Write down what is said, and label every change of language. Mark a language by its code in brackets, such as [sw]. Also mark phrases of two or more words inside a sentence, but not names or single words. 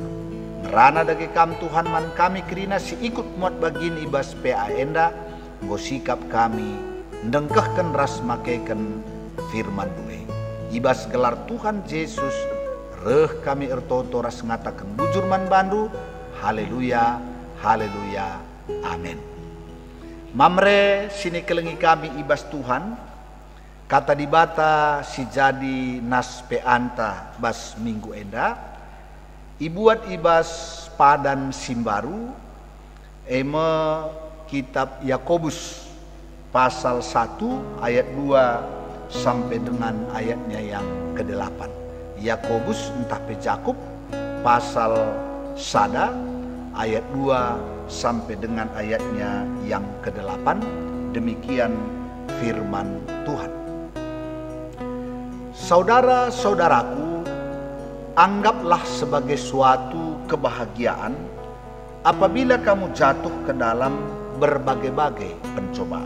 [btx] Ngerana dage kam Tuhan man kami kerina si ikut muat bagin ibas PA enda, nggo sikap kami ndengkehkan ras makaikan firman duwe. Ibas gelar Tuhan Yesus reh kami ertoto ras ngatakan bujur man bandu, haleluya, haleluya, amin. Mamre sini kelengi kami ibas Tuhan, kata dibata si jadi nas pe anta bas minggu enda, ibuat ibas padan simbaru, eme kitab Yakobus pasal 1 ayat 2 [id] sampai dengan ayatnya yang ke-8. [btx] Yakobus entah pe Jakub pasal sada ayat 2 [id] sampai dengan ayatnya yang ke-8. Demikian firman Tuhan. Saudara-saudaraku, anggaplah sebagai suatu kebahagiaan apabila kamu jatuh ke dalam berbagai-bagai pencobaan.